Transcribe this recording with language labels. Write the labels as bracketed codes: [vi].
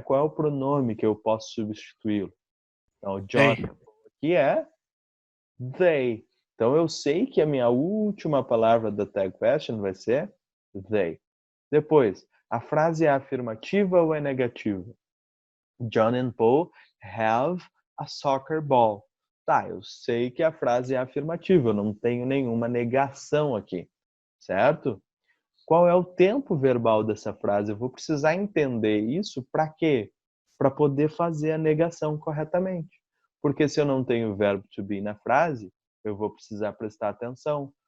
[pt] Qual é o pronome que eu posso substituí-lo? Então, John [en] They. [pt] aqui é they. Então, eu sei que a minha última palavra da tag question vai ser they. Depois, A frase é afirmativa ou é negativa? [en] John and Paul have a soccer ball. [pt] Tá, eu sei que a frase é afirmativa, eu não tenho nenhuma negação aqui, certo? Qual é o tempo verbal dessa frase? Eu vou precisar entender isso para quê? Para poder fazer a negação corretamente. Porque se eu não tenho o verbo to be na frase, eu vou precisar prestar atenção.